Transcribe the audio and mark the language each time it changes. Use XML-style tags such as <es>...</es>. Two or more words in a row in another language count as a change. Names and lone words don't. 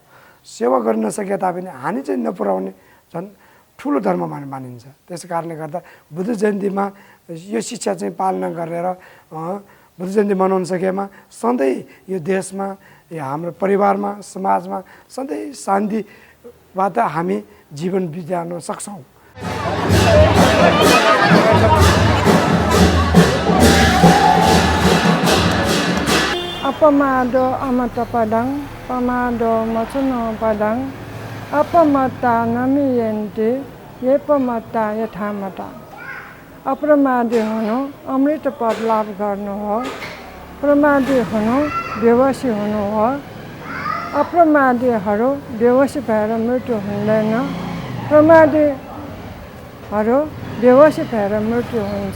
<ne>सेवा गर्न नसके तापनि हानि चाहिँ नपुर्याउने झन् ठुलो धर्म मानिन्छ। त्यस कारणले गर्दा बुद्ध जयन्तीमा यो शिक्षा चाहिँ पालना गरेर बुद्ध जयन्ती मनाउन सकेमा सधैँ यो देशमा या हाम्रो परिवारमा समाजमा सधैँ शान्तिबाट हामी जीवन बिताउन सक्छौँ।</ne> <pi>Apamado amata padang, pamado macuno padang, apamata namiyenti, yepamata yathamata.</pi> <ne>अप्रमादी हुनु अमृत पद लाभ गर्नु हो, प्रमादी हुनु बेहोसी हुनु हो। अप्रमादीहरू बेहोसी भएर मृत्यु हुँदैन, प्रमादीहरू बेहोसी भएर मृत्यु हुन्छ।</ne>